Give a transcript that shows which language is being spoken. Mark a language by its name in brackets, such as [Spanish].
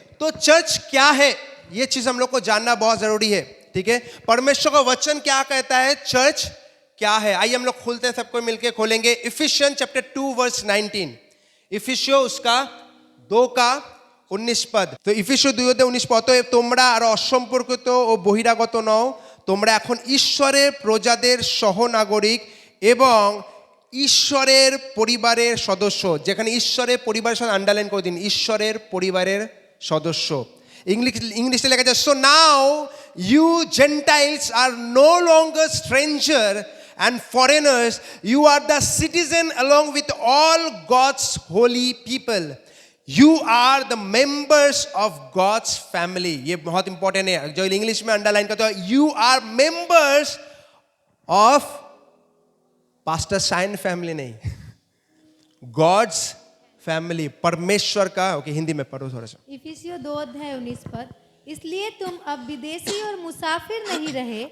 [Hindi] तो चर्च क्या है ये चीज हम लोग को जानना बहुत जरूरी है ठीक है। परमेश्वर का वचन क्या कहता है चर्च क्या है आइए हम लोग खोलते हैं सबको मिलके खोलेंगे इफिशियन चैप्टर 2 वर्स 19 इफिसियो उसका 2 का 19 पद। तो इफिसियो [Bangla] 2:19 পদ তোমরা আর অসম্পর্কিত ও বহিরাগত নও তোমরা এখন ঈশ্বরের প্রজাদের সহনাগরিক এবং ঈশ্বরের পরিবারের সদস্য যেখানে ঈশ্বরের পরিবারের সাথে আন্ডারলাইন করে দিন ঈশ্বরের পরিবারের সদস্য। ইংলিশে লেখা আছে [English] So now you Gentiles are no longer stranger and foreigners you are the citizen along with all God's holy people you are the members of God's family। [Hindi] ये बहुत इंपॉर्टेंट है जो इंग्लिश में अंडरलाइन करते हो [English] you are members of [Hindi] pastor sign family नहीं God's family परमेश्वर का ओके हिंदी में पढ़ो थोड़ा सा। इफिसियों 2:19 पद इसलिए तुम अब विदेशी और मुसाफिर नहीं रहे